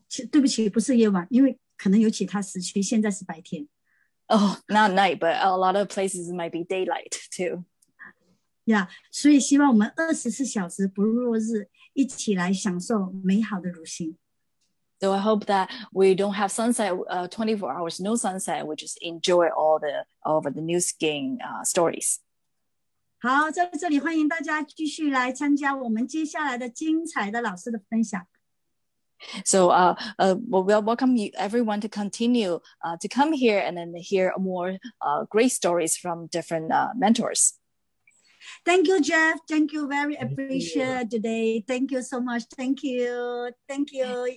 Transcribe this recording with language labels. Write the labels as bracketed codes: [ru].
[zh] 对不起，不是夜晚，因为可能有其他时区，现在是白天。 [en] Oh, not night, but a lot of places might be daylight too. [zh] Yeah, 所以希望我们24小时不落日，一起来享受美好的如新。 [en] So I hope that we don't have sunset 24 hours, no sunset. We just enjoy all the New Skin stories. [zh] 好，在这里欢迎大家继续来参加我们接下来的精彩的老师的分享。 [en] So we'll welcome everyone to continue to come here and then hear more great stories from different mentors. Thank you, Jeff. Thank you. Very appreciate today. Thank you so much. Thank you. Thank you.